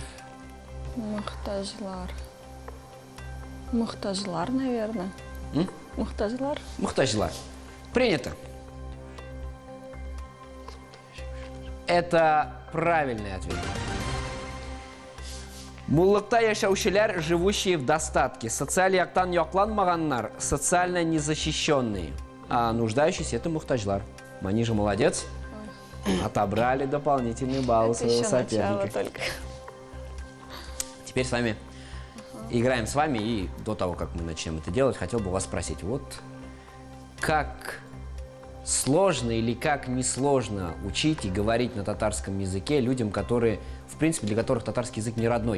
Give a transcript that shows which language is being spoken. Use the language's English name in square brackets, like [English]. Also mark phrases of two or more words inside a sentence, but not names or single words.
[Tatar] Мухтажлар. Мухтажлар, наверное. Мухтажлар. [Russian] Мухтажлар. Принято. Это правильный ответ. [Tatar] Муллыкта яшаушилер, [Russian] живущие в достатке. [Tatar] Социаль яктан якланмаганнар, [Russian] социально незащищенные. А нуждающиеся – это мухтажлар. Манижа молодец. Отобрали дополнительный балл у Это своего еще начало соперника. только. Теперь с вами играем с вами, и до того, как мы начнем это делать, хотел бы вас спросить, вот как сложно или как несложно учить и говорить на татарском языке людям, которые, в принципе, для которых татарский язык не родной.